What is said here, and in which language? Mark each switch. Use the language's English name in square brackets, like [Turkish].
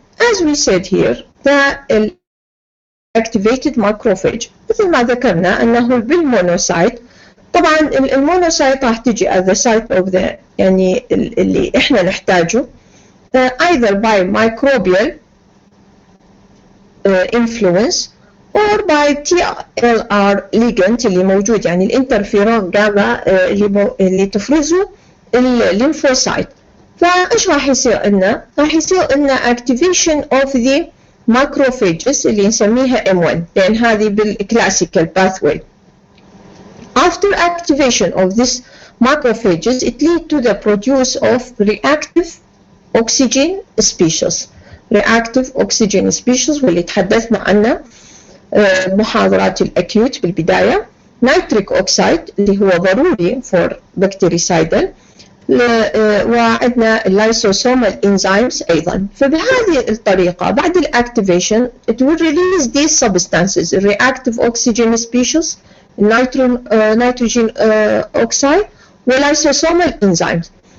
[English] As we said here, the activated macrophage [Arabic] مثل ما ذكرنا أنه بالمونوسايت. طبعا المونوسايت راح تجي [English] at the site of the [Arabic] يعني اللي إحنا نحتاجه [English] either by microbial influence or by TLR ligand [Arabic] اللي موجود يعني الانترفيرون جاما اللي تفرزه الليمفوسايت. فايش راح يصير لنا؟ راح يصير لنا [English] activation of the macrophages [Arabic] اللي نسميها M1 لأن هذه بالclassical pathway. [English] After activation of this macrophages, it leads to the produce of reactive oxygen species. [Arabic] reactive oxygen species واللي تحدثنا عنه محاضرات الأكيوت بالبداية. nitric oxide اللي هو ضروري [English] for bactericidal [Arabic] وعندنا اللايسوسومال enzymes أيضا. فبهذه الطريقة بعد [English] الactivation it will release these substances reactive oxygen species, nitrogen oxide والlysosomal enzymes.